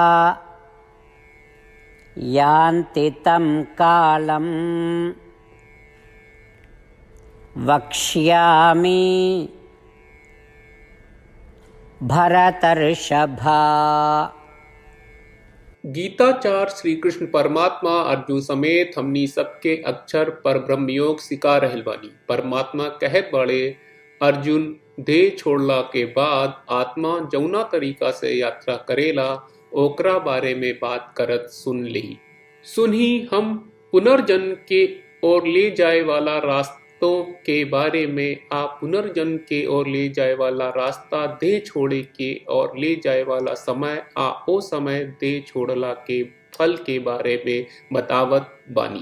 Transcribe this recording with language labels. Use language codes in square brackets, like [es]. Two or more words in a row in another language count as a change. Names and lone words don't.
[sa] यान्ति तं कालं वक्ष्यामि भरतर्षभा। [bho] गीताचार्य श्री कृष्ण परमात्मा अर्जुन समेत हमनी सबके अक्षर पर ब्रह्म योग सिखा रहल बानी। परमात्मा कहत बाड़े अर्जुन देह छोड़ला के बाद आत्मा जौना तरीका से यात्रा करेला ओकरा बारे में बात करत सुनही हम पुनर्जन्म के ओर ले जाए वाला रास्तों के बारे में पुनर्जन्म के ओर ले जाए वाला रास्ता देह छोड़े के और ले जाए वाला समय ओ समय देह छोड़ला के फल के बारे में बतावत बानी।